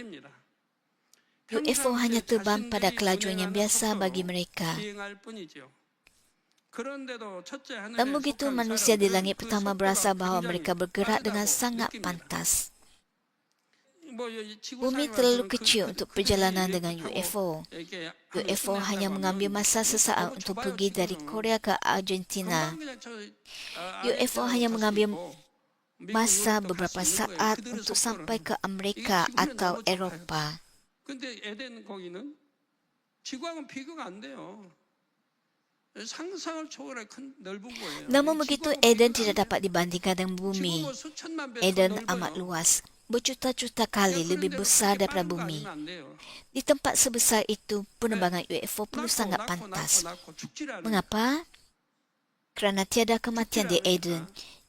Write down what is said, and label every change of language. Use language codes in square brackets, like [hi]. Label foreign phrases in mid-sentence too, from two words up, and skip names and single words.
[ms] UFO hanya terbang pada kelajuan yang biasa bagi mereka. Namun begitu, manusia di langit pertama berasa bahawa mereka bergerak dengan sangat pantas. Bumi terlalu kecil untuk perjalanan dengan UFO. UFO hanya mengambil masa sesaat untuk pergi dari Korea ke Argentina. UFO hanya mengambil masa beberapa saat untuk sampai ke Amerika atau Eropah. [ko] 근데 에덴 거기는 지구하고는 비교가 안 돼요. 상상을 초월해 큰 넓은 거예요. [ms] Namun begitu, Eden tidak dapat dibandingkan dengan bumi. Eden amat luas, berjuta-juta kali lebih besar daripada bumi. Di tempat sebesar itu, penerbangan UFO perlu sangat pantas. Mengapa? Kerana tiada kematian di Eden.